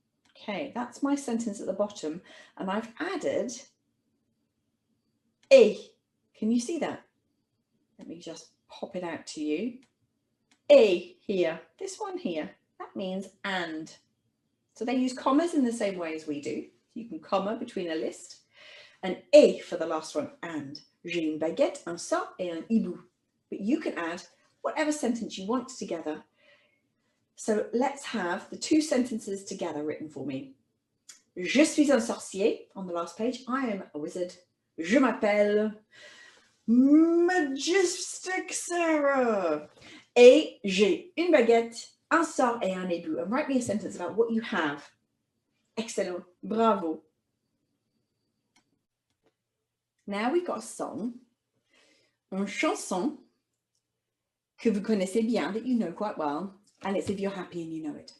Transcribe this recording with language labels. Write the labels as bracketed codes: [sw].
[en] Okay, that's my sentence at the bottom, and I've added et. Can you see that? Let me just pop it out to you. Et here, this one here, that means and. So they use commas in the same way as we do. You can comma between a list. And et for the last one, and. [fr] J'ai une baguette, un sort et un hibou. [en] But you can add whatever sentence you want together. So let's have the 2 sentences together written for me. [fr] Je suis un sorcier, [en] on the last page. I am a wizard. [fr] Je m'appelle [en] Majestic Sarah. [fr] Et j'ai une baguette, un sort et un hibou. [en] And write me a sentence about what you have. Excellent. Bravo. Now we've got a song, [fr] une chanson que vous connaissez bien, [en] that you know quite well. And it's If You're Happy and You Know It.